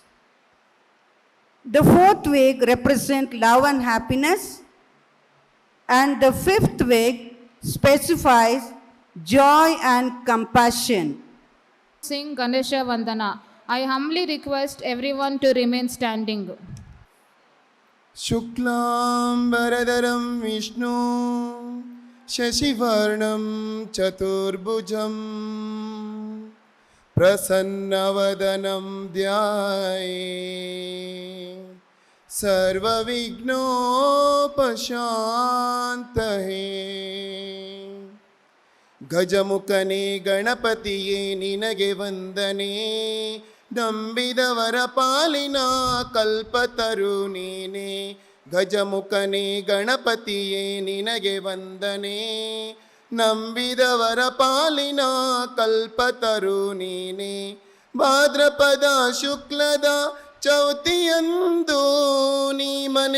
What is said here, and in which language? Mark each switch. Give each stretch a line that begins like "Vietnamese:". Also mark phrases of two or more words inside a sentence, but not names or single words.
English: The fourth wick represents love and happiness. And the fifth wick specifies joy and compassion. Sing Ganesha Vandana. I humbly request everyone to remain standing.
Sanskrit: शुक्लांबरधरं विष्णु शशिवर्णं चतुर्भुजं प्रसन्नवदनं ध्याये सर्वविघ्नोपशान्तये
Kannada: ಗಜಮುಖನೆ ಗಣಪತಿಯೇ ನಿನಗೆ ವಂದನೆ ನಂಬಿದವರ ಪಾಲಿನ ಕಲ್ಪತರು ನೀನೆ ಗಜಮುಖನೇ ಗಣಪತಿಯೇ ನಿನಗೆ ವಂದನೆ ನಂಬಿದವರ ಪಾಲಿನ ಕಲ್ಪತರು ನೀನೆ ಭಾದ್ರಪದ ಶುಕ್ಲದ ಚೌತಿಯಂದು ನೀ ಮನೆ